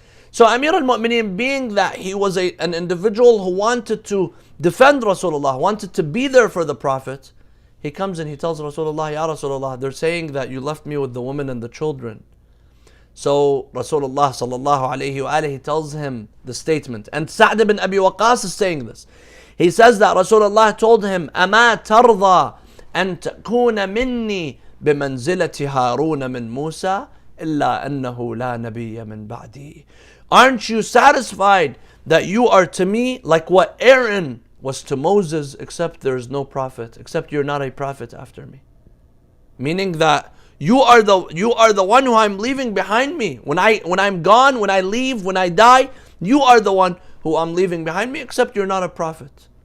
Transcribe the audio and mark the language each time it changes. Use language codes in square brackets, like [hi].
[en] So Amir al-Mu'mineen, being that he was an individual who wanted to defend Rasulullah, wanted to be there for the Prophet, he comes and he tells Rasulullah, Ya Rasulullah, they're saying that you left me with the women and the children. So Rasulullah sallallahu alayhi wa alayhi tells him the statement. And Sa'd ibn Abi Waqqas is saying this. He says that Rasulullah told him, [ar] أَمَا تَرْضَى أَن تَكُونَ مِنِّي بِمَنْزِلَةِ هَارُونَ مِنْ مُوسَى إِلَّا أَنَّهُ لَا نَبِيَّ مِنْ بَعْدِي. [en] Aren't you satisfied that you are to me like what Aaron was to Moses, except there is no prophet, except you're not a prophet after me? Meaning that you are the one who I'm leaving behind me. When I'm gone, when I leave, when I die, you are the one who I'm leaving behind me, except you're not a prophet.